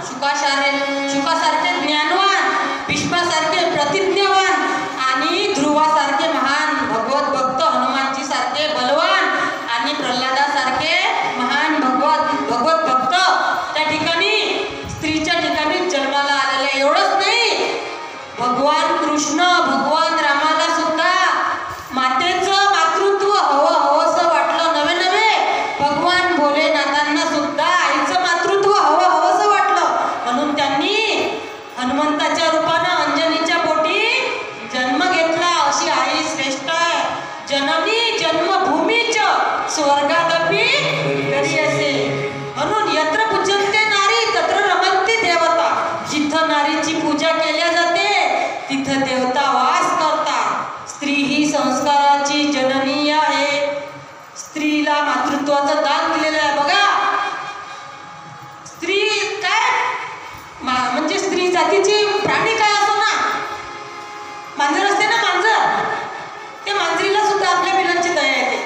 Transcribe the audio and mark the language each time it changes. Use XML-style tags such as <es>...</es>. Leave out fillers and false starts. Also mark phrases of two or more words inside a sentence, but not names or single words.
<mr>शुकासारखे ज्ञानवान, भीष्मासारखे प्रतिज्ञावान आणि ध्रुवासारखे महान भगवत भक्त, हनुमानजी सारखे बलवान आणि प्रल्हादासारखे महान भगवत भक्त त्या ठिकाणी स्त्रीच्या ठिकाणी जन्माला आलेले. एवढंच नाही, भगवान कृष्ण, भगवान रामाला सुद्धा मातेचं मातृत्व हवंसं वाटलं. नवे नवे भगवान भोलेनाथांना सुद्धा आईचं मातृत्व हवंसं वाटलं. म्हणून त्यांनी हनुमंताच्या रूपानं अंजनीच्या पोटी जन्म घेतला. अशी आई श्रेष्ठ आहे.</mr> <sa>जननी जन्मभूमीच स्वर्गादपि करी असे. म्हणून यत्र पूजन्ते नारी तत्र रमन्ते देवता.</sa> <mr>जिथं नारीची पूजा केल्या जाते तिथं देवता वास करतात. स्त्री ही संस्काराची जननी आहे. स्त्रीला मातृत्वाचं दान दिलेलं आहे. बघा, स्त्री काय म्हणजे स्त्री जातीची प्राणी काय असो ना, मांजर असते ना, मांजर, त्या मांजरीला सुद्धा आपल्या बिलांची दया येते.</mr>